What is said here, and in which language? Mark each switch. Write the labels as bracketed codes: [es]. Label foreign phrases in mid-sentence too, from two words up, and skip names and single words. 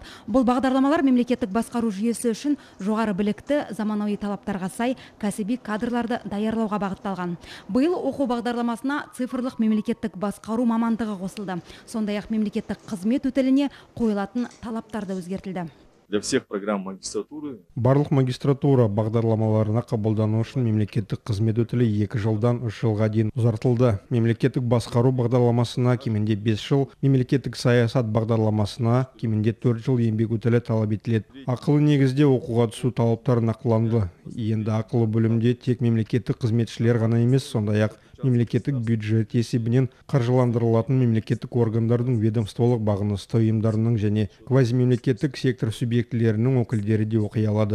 [kk] Бұл бағдарламалар мемлекеттік басқару жүйесі үшін жоғары білікті, заманауи талаптарға сай кәсіби кадрларды даярлауға бағытталған. Биыл оқу бағдарламасына цифрлық мемлекеттік басқару мамандығы қосылды. Сондай-ақ мемлекеттік қызмет өтіліне қойылатын талаптар да өзгертілді. [ru] Для всех программ магистратуры. [kk] Барлық магистратура бағдарламаларына қабылдану үшін мемлекеттік қызмет өтілі 2 жылдан 3 жылға дейін ұзартылды. Мемлекеттік басқару бағдарламасына кемінде 5 жыл, мемлекеттік саясат бағдарламасына кемінде 4 жыл еңбек өтілі талап етіледі. Ақылы негізде оқуға түсу талаптары нақтыланды. Енді ақылы бөлімде тек мемлекеттік қызметшілер ғана емес, сондай-ақ мемлекеттік бюджет есебінен қаржыландырылатын мемлекеттік органдардың ведомстволық бағынысты ұйымдарының және квазимемлекеттік сектор субъектілерінің өкілдері де оқи алады.